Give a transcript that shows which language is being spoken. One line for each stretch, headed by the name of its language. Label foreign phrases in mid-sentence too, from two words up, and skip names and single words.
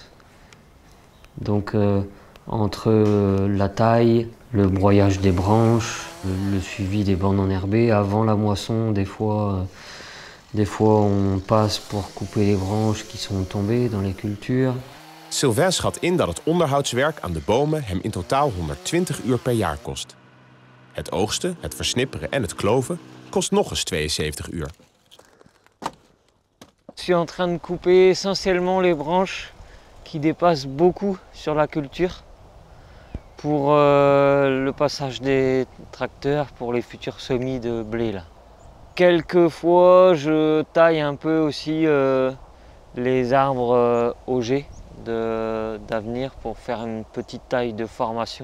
French: Donc entre la taille, le broyage des branches, le suivi des bandes enherbées, avant la moisson, des fois on passe pour couper les branches qui sont tombées dans les cultures.
Dutch: Sylvain schat in dat het onderhoudswerk aan de bomen hem in totaal 120 uur per jaar kost. Het oogsten, het versnipperen en het kloven kost nog eens 72 uur.
French: Je suis en train de couper essentiellement les branches qui dépassent beaucoup sur la culture pour le passage des tracteurs pour les futurs semis de blé là. Quelquefois je taille un peu aussi les arbres augés d'avenir pour faire une petite taille de formation.